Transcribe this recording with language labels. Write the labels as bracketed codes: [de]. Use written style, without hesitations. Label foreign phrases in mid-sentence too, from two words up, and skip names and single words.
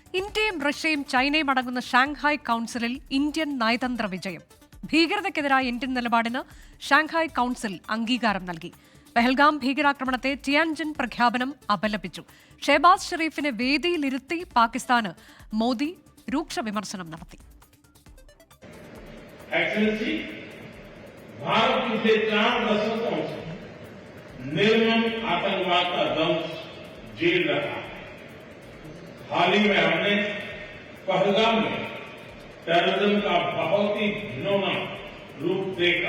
[ml] ഇന്ത്യയും റഷ്യയും ചൈനയും അടങ്ങുന്ന ഷാങ്ഹായ് കൗൺസിലിൽ ഇന്ത്യൻ നയതന്ത്ര വിജയം. ഭീകരതയ്ക്കെതിരായ ഇന്ത്യൻ നിലപാടിന് ഷാങ്ഹായ് കൗൺസിൽ അംഗീകാരം നൽകി. പെഹൽഗാം ഭീകരാക്രമണത്തെ ടിയാൻജിൻ പ്രഖ്യാപനം അപലപിച്ചു. ഷെഹബാസ് ഷെരീഫിനെ വേദിയിലിരുത്തി പാകിസ്ഥാന് മോദി രൂക്ഷ വിമർശനം നടത്തി. [hi] निर्मम आतंकवाद का दंश झेल रहा है। हाल ही में हमने पहलगाम में टेररिज्म का बहुत ही घिनौना रूप देखा।